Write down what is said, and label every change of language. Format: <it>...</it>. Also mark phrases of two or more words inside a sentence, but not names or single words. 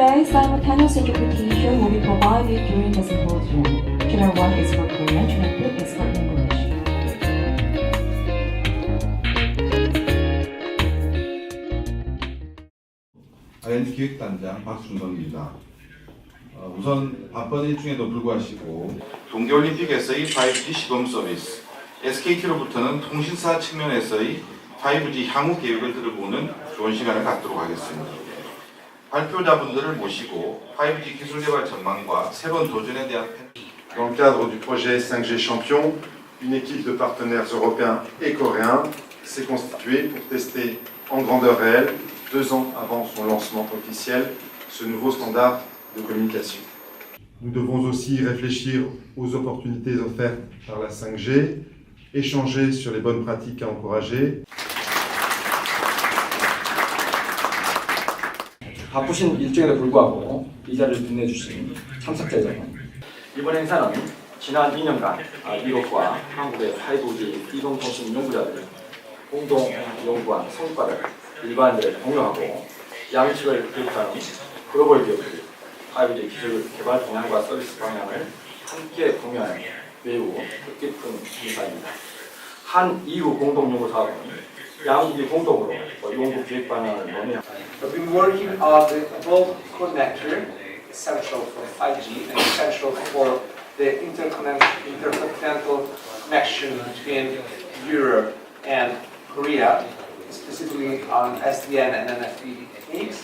<en>simultaneous interpretation will be provided during the symposium. Channel 1 is for Korean, Channel 2 is for English.</en> <ko>ING 기획단장 박순덕입니다. 우선 바쁜 일중에도 불구하시고 동계올림픽에서의 5G 시범 서비스, SKT로부터는 통신사 측면에서의 5G 향후 계획을 들어보는 좋은 시간을 갖도록 하겠습니다. 발표자분들을 모시고 5G 기술 개발 전망과 새로운 도전에 대한</ko> <fr>Dans le cadre du projet 5G Champion, une équipe de partenaires européens et coréens s'est constituée pour tester en grandeur réelle, 2 ans avant son lancement officiel, ce nouveau standard de communication. Nous devons aussi réfléchir aux opportunités offertes par la 5G, échanger sur les bonnes pratiques à encourager.</fr> <ko>바쁘신 일정에도 불구하고 이 자리를 빛내주신 참석자 여러분, 이번 행사는 지난 2년간 미국과 한국의 5G 이동통신 연구자들이 공동 연구한 성과를 일반인들에게 공유하고 양측을 교육하는 글로벌 기업들이 5G 기술 개발 방향과 서비스 방향을 함께 공유하는 매우 뜻깊은 행사입니다. 한 EU 공동 연구 사업은 양국이 공동으로 연구 기획 방향을 논의합니다.</ko> <en>We've been working on the global connector, essential for 5G and essential for the intercontinental connection between Europe and Korea, specifically on SDN and NFV techniques.</en>